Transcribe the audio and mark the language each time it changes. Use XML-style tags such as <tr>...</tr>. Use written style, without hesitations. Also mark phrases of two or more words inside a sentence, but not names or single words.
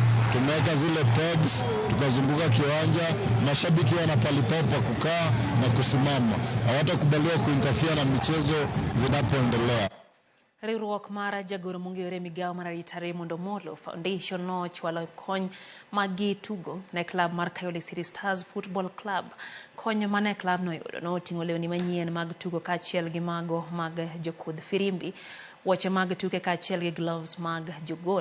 <sw>Tumeweka zile pegs, tukazunguka kiwanja, mashabiki wana palipopa kukaa na kusimama. Hawatakubaliwa kuinterfere na michezo zinapoendelea.</sw> <luo>Riwruok mar jagoro mong'ere migawo mar arita Raymond Omolo Foundation no chwalo kony magi tugo ne klab mar Kayole City Stars Football Club. Kony mane klab no yudo no oting'o lewni manyien mag tugo kaachiel gi mago mag jokudh firimbi, wuoche mag tuke kaachiel gi gloves mag jogol.</luo>